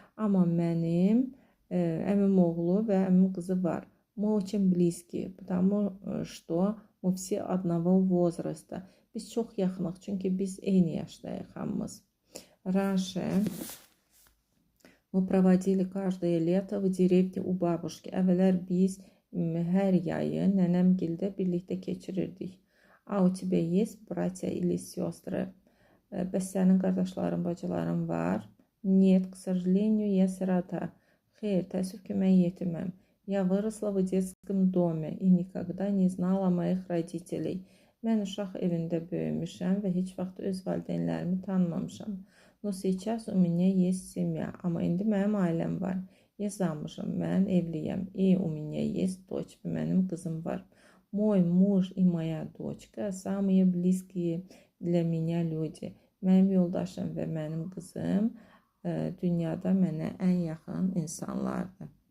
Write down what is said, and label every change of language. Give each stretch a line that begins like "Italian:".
Azerbaijani: Amma mənim əmim oğlu və əmim qızı var.
Russian: Мы очень близкие, потому что мы все одного возраста.
Azerbaijani: Biz çox yaxınıq, çünki biz eyni yaşdayıq hamımız.
Russian: Раньше мы проводили каждое лето в деревне у бабушки.
Azerbaijani: Əvvəllər biz hər yayı nənəmgildə birlikdə keçirirdik.
Russian: А у тебя есть братья или сестры?
Azerbaijani: Bəs sənin qardaşların, bacıların var?
Russian: Нет, к сожалению, я сирота.
Azerbaijani: Xeyr, təəssüf ki, mən yetiməm.
Russian: Я выросла в детском доме и никогда не знала моих родителей.
Azerbaijani: Mən uşaq evində böyümüşəm və heç vaxt öz valideynlərimi tanımamışam.
Russian: Но сейчас у меня есть семья.
Azerbaijani: Amma indi mənim ailəm var.
Russian: Я замужем,
Azerbaijani: mən evliyəm.
Russian: И у меня есть дочь,
Azerbaijani: mənim qızım var.
Russian: Мой муж и моя дочка самые близкие для меня люди.
Azerbaijani: Mənim yoldaşım və mənim qızım dünyada mənə ən yaxın insanlardır.